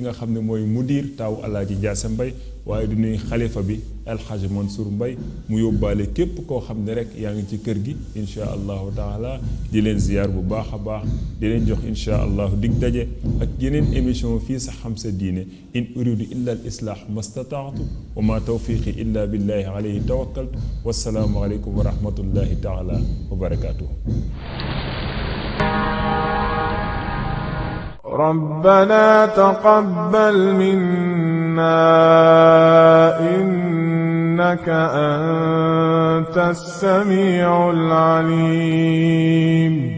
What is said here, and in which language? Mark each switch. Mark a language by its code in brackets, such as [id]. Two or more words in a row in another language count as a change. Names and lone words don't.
[wo] nga xam ne mooy mudir taaw alaaji Njaase Mbay waaye di nuyu xalifa bi alxaaji Mansour Mbay mu yóbbaale képp koo xam ne rek yaa ngi ci kër gi [ar] إن شاء الله تعالى [wo] di leen ziyaar bu baax a baax di leen jox [ar] إن شاء الله [wo] dig daje ak yeneen émission fii sa xam sa diine [ar] إن أريد إلا الإصلاح ما استطعت وما توفيقي إلا بالله عليه توكلت والسلام عليكم ورحمة الله تعالى وبركاته. ربنا تقبل منا إنك أنت السميع العليم